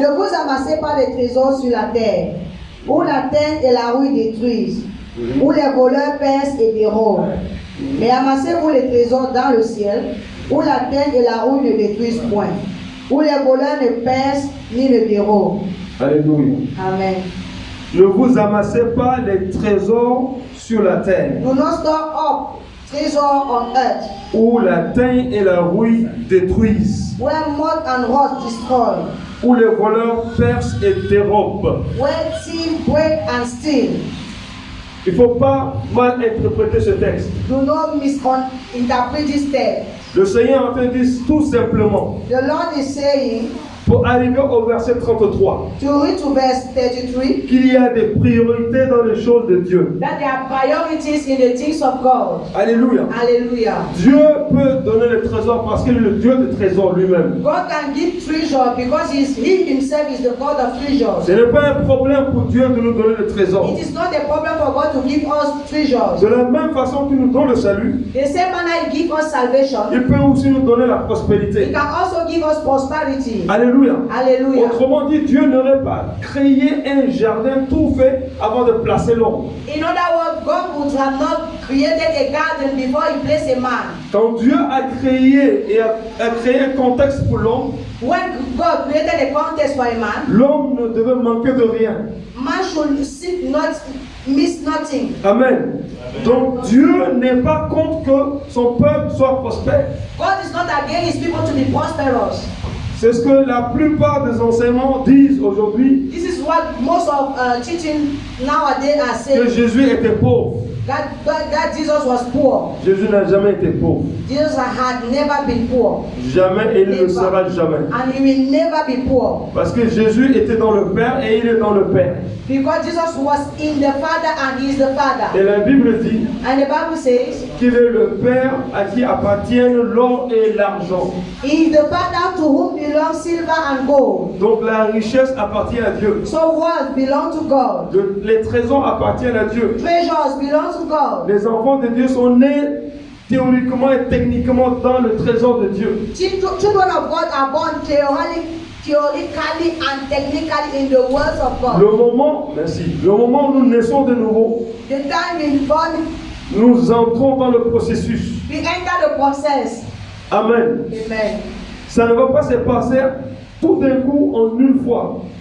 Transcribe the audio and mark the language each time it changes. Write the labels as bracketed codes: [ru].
[fr] Ne vous amassez pas des trésors sur la terre, où la terre et la rouille détruisent, où les voleurs percent et dérobent. Mais amassez-vous les trésors dans le ciel, où la terre et la rouille ne détruisent point, où les voleurs ne percent ni ne dérobent. Alléluia. Amen. Ne vous amassez pas les trésors sur la terre, [en] Do not store up treasure on earth, [fr] où la teigne et la rouille détruisent, [en] where moth and rust destroy, [fr] où les voleurs percent et dérobent. [en] where thieves break and steal. [fr] Il ne faut pas mal interpréter ce texte. [en] Do not misinterpret this text. [fr] Le Seigneur en train de dire tout simplement, [en] The Lord is saying, [fr] pour arriver au verset 33. [en] to read to verse 33, [fr] Qu'il y a des priorités dans les choses de Dieu. [en] that there are priorities in the things of God. [fr] Alléluia. [en] Hallelujah. [fr] Dieu peut donner le trésor parce qu'il est le Dieu de trésor lui-même. [en] God can give treasure because he himself is the God of treasures. [fr] Ce n'est pas un problème pour Dieu de nous donner le trésor. [en] It is not a problem for God to give us treasures. [fr] De la même façon qu'il nous donne le salut, [en] The same manner He gives us salvation, [fr] il peut aussi nous donner la [en] He [fr] prospérité. [en] can also give us prosperity. [fr] Alléluia. [en] Hallelujah. [fr] Autrement dit, Dieu n'aurait pas créé un jardin tout fait avant de placer l'homme. [en] In other words, God would have not created a garden before He placed a man. [fr] Quand Dieu a créé et a créé un contexte pour l'homme, [en] When God created a context for a man, [fr] l'homme ne devait manquer de rien. [en] man should miss nothing. [fr] Amen. Donc Dieu n'est pas contre que son peuple soit prospère. [en] God is not against His people to be prosperous. [fr] C'est ce que la plupart des enseignements disent aujourd'hui, [en] This is what most of teaching nowadays are [fr] que [en] saying. [fr] Jésus était pauvre. [en] That Jesus was poor. [fr] Jésus n'a jamais été pauvre. [en] Jesus had never been poor. [fr] Jamais et il ne le sera jamais. [en] And He will never be poor. [fr] Parce que Jésus était dans le Père et il est dans le Père. [en] Because Jesus was in the Father and He is the [fr] Et [en] Father. [fr] la Bible dit [en] And the Bible says, [fr] qu'il est le Père à qui appartiennent l'or et l'argent. [en] He is the Father to whom belongs silver and gold. [fr] Donc la richesse appartient à Dieu. [en] So wealth belongs to God. [fr] Les trésors appartiennent à Dieu. [en] Treasures belong to God. [fr] Les enfants de Dieu sont nés théoriquement et techniquement dans le trésor de Dieu. [en] Children of God are born theoretically and technically in the words of God. [fr] Le moment où nous naissons de nouveau, [en] The time we born, [fr] nous entrons dans le processus. [en] we enter the process. [fr] Amen. [en] Amen. [fr] Ça ne va pas se passer tout d'un coup en une fois,